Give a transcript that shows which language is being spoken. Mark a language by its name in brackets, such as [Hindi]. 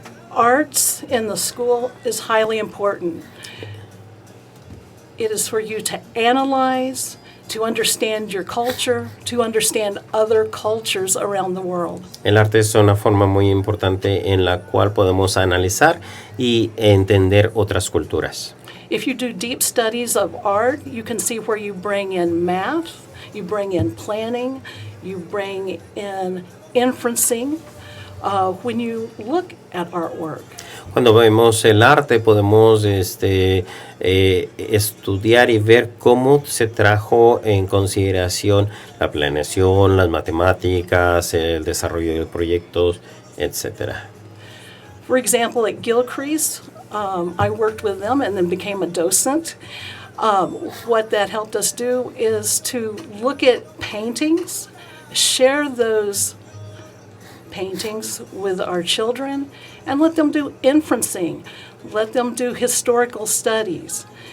[English] Arts in the school is highly important. It is for you to analyze, to understand your culture, to understand other cultures around the world. [Spanish] El arte es una forma muy importante en la cual podemos analizar y entender otras culturas. [English] If you do deep studies of art, you can see where you bring in math, you bring in planning, you bring in inferencing. When you look at artwork. [Spanish] Cuando vemos el arte podemos estudiar y ver cómo se trajo en consideración la planeación, las matemáticas, el desarrollo de proyectos, etc. [English] For example, at Gilcrease, I worked with them and then became a docent. What that helped us do is to look at paintings, share those paintings with our children, and let them do inferencing, let them do historical studies.